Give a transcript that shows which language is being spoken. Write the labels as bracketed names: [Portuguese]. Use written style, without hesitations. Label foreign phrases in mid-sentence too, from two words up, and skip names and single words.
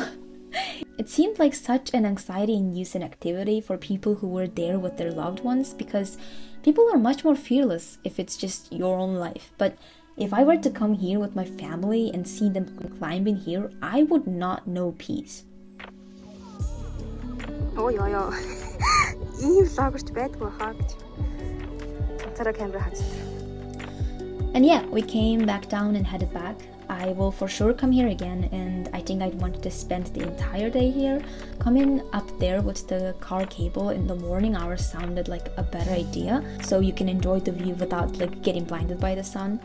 [English] It seemed like such an anxiety-inducing activity for people who were there with their loved ones, because people are much more fearless if it's just your own life. But if I were to come here with my family and see them climbing here, I would not know peace. Oh, yeah. [Mongolian] Ийм vloggerч байдгүй хаа гэж. [English] And yeah, we came back down and headed back. I will for sure come here again, and I think I'd want to spend the entire day here. Coming up there with the car cable in the morning hours sounded like a better idea, so you can enjoy the view without like getting blinded by the sun.